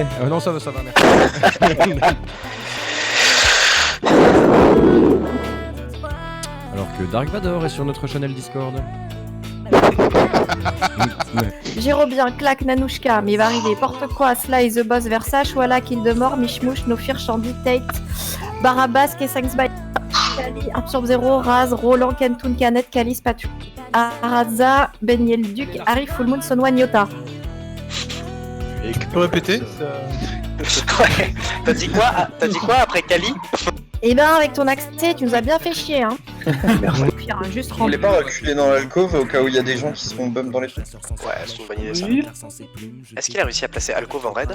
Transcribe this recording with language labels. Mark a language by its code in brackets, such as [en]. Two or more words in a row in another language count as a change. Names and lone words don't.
[fr] Non ça va merci. Alors que Dark Vador est sur notre channel Discord. Jérobien, claque, Nanouchka, mais va arriver, porte quoi, Sly, The Boss, Versace, voilà, Kill de mort, Mishmouche, Nofir, Shandy, Tate, Barabas, K5 by Kali, Absorb Zero, Raz, Roland, Kentoun, Canet, Kalis, Patu, Araza, Beniel Duc, Arif, Full Moon, Sonwa, Nyota. Et tu peux répéter? Ouais. T'as dit quoi après Kali? Eh ben, avec ton accès, tu nous as bien fait chier, hein. Puis, hein, juste Vous voulez pas reculer dans l'alcôve au cas où il y a des gens qui se font bum dans les trucs? Ouais, c'est une bonne idée ça. Est-ce qu'il a réussi à placer Alcove en raid?